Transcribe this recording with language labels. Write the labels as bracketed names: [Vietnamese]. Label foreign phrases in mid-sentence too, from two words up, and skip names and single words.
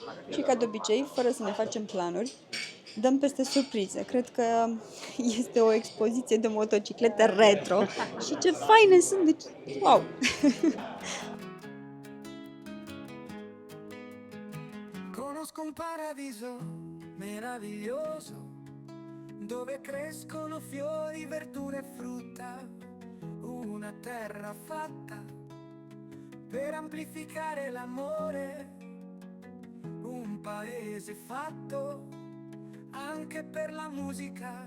[Romanian] Și ca de obicei, fără să ne facem planuri, dăm peste surprize. Cred că este o expoziție de motociclete retro și ce faine sunt, deci wow! [Italian] Conosco un paradiso meraviglioso dove crescono fiori, verdure e frutta, una terra fatta per amplificare l'amore, un paese fatto anche per la musica.